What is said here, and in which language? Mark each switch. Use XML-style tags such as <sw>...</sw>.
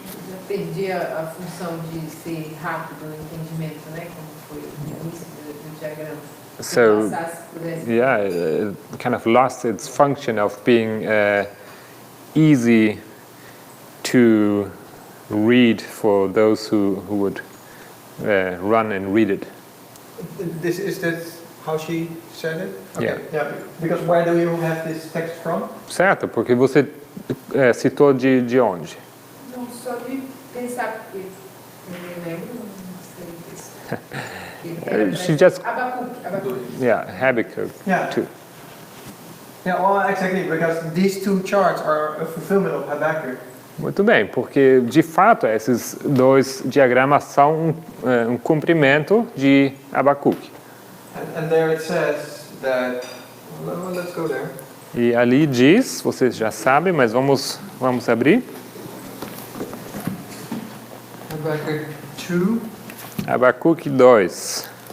<pt>Já perdi a função de ser rápido no entendimento, né? Como foi no início do diagrama.</pt> <en>So,</en> <pt>Pudesse.</pt> <en>yeah, it kind of lost its function of being easy to read for those who would run and read it. Is that how she said it? Yeah. Yeah. Because where do you have this text from?</en> <pt>Certo, porque você citou de onde? Não, só de pensar, porque eu me lembro, não sei disso.</pt> <en>She just,</en> <pt>Abacuque.</pt> <en>yeah, Habakkuk Yeah. too. Yeah, well, exactly, because these two charts are a fulfillment of Habakkuk.</en> <pt>Muito bem, porque de fato esses dois diagramas são um cumprimento de Abacuque.</pt> <en>And there it says that, well, let's go there.</en> <pt>E ali diz, vocês já sabem, mas vamos abrir.</pt> <en>Habakkuk 2.</en> <pt>Abacuque 2.</pt>